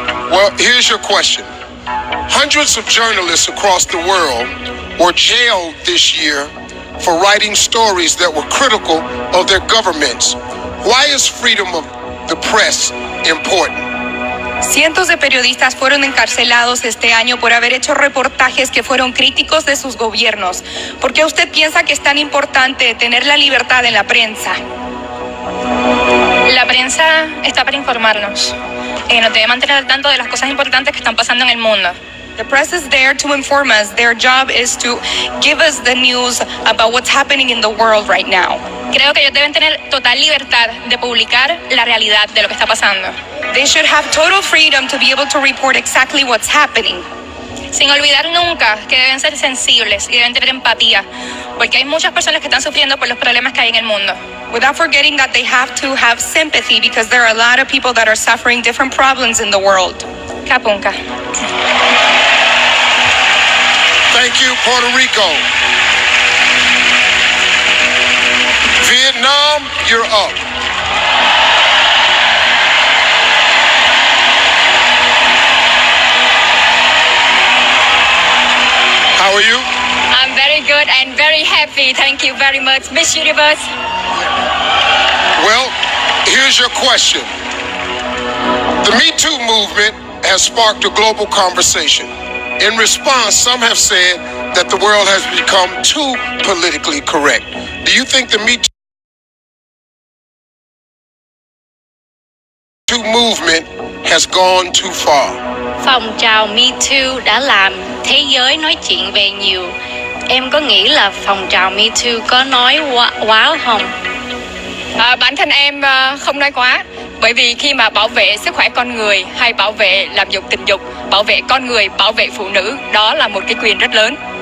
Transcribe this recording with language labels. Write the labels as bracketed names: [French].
[English] Well, here's your question. Hundreds of journalists across the world were jailed this year for writing stories that were critical of their governments. Why is freedom of the press important? [Spanish] Cientos de periodistas fueron encarcelados este año por haber hecho reportajes que fueron críticos de sus gobiernos. ¿Por qué usted piensa que es tan importante tener la libertad en la prensa? La prensa está para informarnos. Nos debe mantener al tanto de las cosas importantes que están pasando en el mundo. [English] The press is there to inform us. Their job is to give us the news about what's happening in the world right now. [Spanish] Creo que ellos deben tener total libertad de publicar la realidad de lo que está pasando. [English] They should have total freedom to be able to report exactly what's happening. [Spanish] Sin olvidar nunca que deben ser sensibles y deben tener empatía, porque hay muchas personas que están sufriendo por los problemas que hay en el mundo. [English] Without forgetting that they have to have sympathy because there are a lot of people that are suffering different problems in the world. Kapunka. Thank you, Puerto Rico. Vietnam, you're up. How are you? I'm very good and very happy. Thank you very much, Miss Universe. Well, here's your question. The Me Too movement has sparked a global conversation. In response, some have said that the world has become too politically correct. Do you think the Me Too movement has gone too far? [Vietnamese] Phong trào Me Too đã làm thế giới nói chuyện về nhiều. Em có nghĩ là phong trào Me Too có nói quá không? Bản thân em không nói quá, bởi vì khi mà bảo vệ sức khỏe con người hay bảo vệ làm dục tình dục, bảo vệ con người, bảo vệ phụ nữ, đó là một cái quyền rất lớn.